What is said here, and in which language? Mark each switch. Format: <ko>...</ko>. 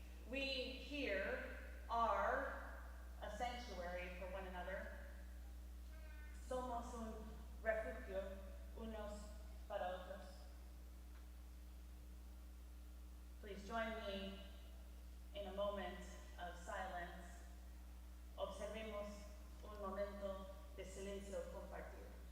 <en>We here are a sanctuary for one another.</en> <es>Somos un refugio unos para otros.</es> <en>Please join me in a moment of silence.</en> <es>Observemos un momento de silencio compartido.</es>